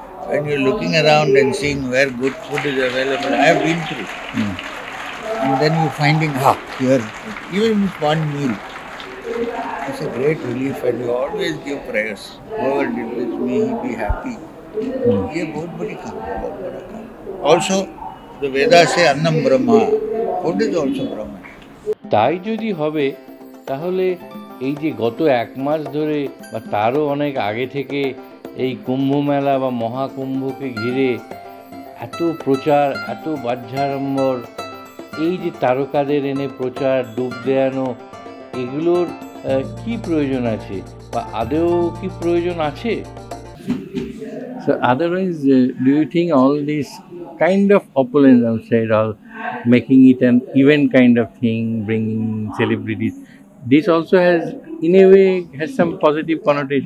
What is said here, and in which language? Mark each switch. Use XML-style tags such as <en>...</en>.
<en>When you're looking around and seeing where good food is available, I have been through. And then you're finding, here, even with one meal, it's a great relief, and you always give prayers. Whoever did this, may he be happy.</en> <hi>ये बहुत बड़ी काम है, बहुत बड़ा काम.</hi> <en>Also, the Vedas say Annam Brahma. Food is also Brahma.</en> <bn>তাই যদি হবে তাহলে এই যে গত 1 মাস ধরে বা তারও অনেক আগে থেকে এই কুম্ভ মেলা বা মহাকুম্ভকে ঘিরে এত প্রচার, এত বাহ্যাড়ম্বর, এই যে তারকাদের এনে প্রচার, ডুব দেয়ানো, এগুলোর কি প্রয়োজন আছে বা আদৌ কি প্রয়োজন আছে?</bn> <en>So otherwise, do you think all this kind of opulence outside, all making it an event kind of thing, bringing celebrities, this also has, in a way, has some positive connotation?</en>